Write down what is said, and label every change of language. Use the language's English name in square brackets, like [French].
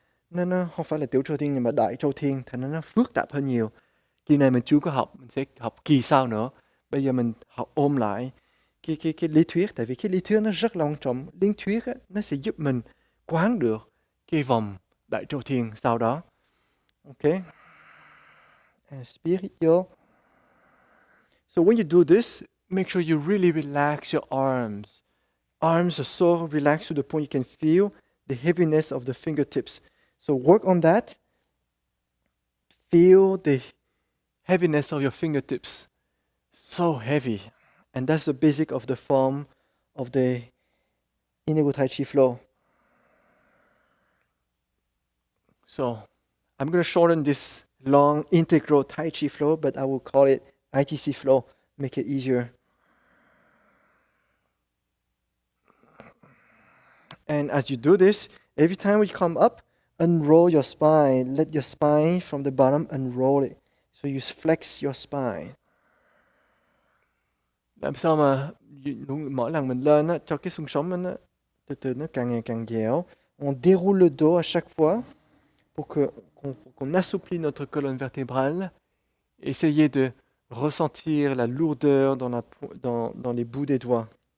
[Vietnamese] Nó không phải là tiểu cho thiên nhưng mà đại cho thiên, thành nó phức tạp hơn nhiều. Kỳ này mình chưa có học, mình sẽ học kỳ sau nữa. Bây giờ mình học ôm lại cái lý thuyết, tại vì cái lý thuyết nó rất là quan trọng. Lý thuyết á, nó sẽ giúp mình quán được cái vòng đại châu thiên sau đó. [French] Ok. Inspire. [English] So when you do this, make sure you really relax your arms. Arms are so relaxed to the point you can feel the heaviness of the fingertips. So work on that. Feel the heaviness of your fingertips. So heavy. And that's the basic of the form of the Indigo Taichi Flow. So I'm going to shorten this long integral Taichi Flow, but I will call it ITC Flow, make it easier. And as you do this, every time we come up, unroll your spine. Let your spine from the bottom unroll it. So you flex your spine. [Vietnamese] Làm sao mà mỗi lần mình lên á, cho cái xương sống nó từ từ nó càng ngày càng dẻo. [French] On déroule le dos à chaque fois pour qu'on assouplit notre colonne vertébrale. Essayez de ressentir la lourdeur dans les bouts des doigts.